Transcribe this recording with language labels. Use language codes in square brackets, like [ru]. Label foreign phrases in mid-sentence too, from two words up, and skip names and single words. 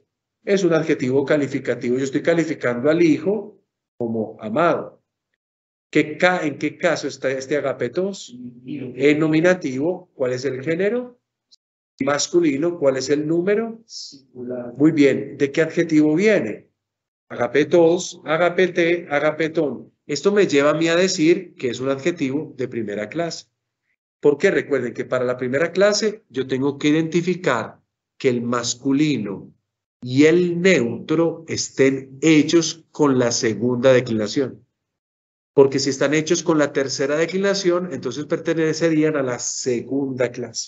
[es] Es un adjetivo calificativo. Yo estoy calificando al hijo como amado. ¿En qué caso está este agapetos? En nominativo, ¿cuál es el género? Masculino, ¿cuál es el número? Muy bien. ¿De qué adjetivo viene? [el] ἀγαπητός, ἀγαπητή, ἀγαπητόν. [es] Esto me lleva a mí a decir que es un adjetivo de primera clase. Porque recuerden que para la primera clase yo tengo que identificar que el masculino y el neutro estén hechos con la segunda declinación. Porque si están hechos con la tercera declinación, entonces pertenecerían a la segunda clase.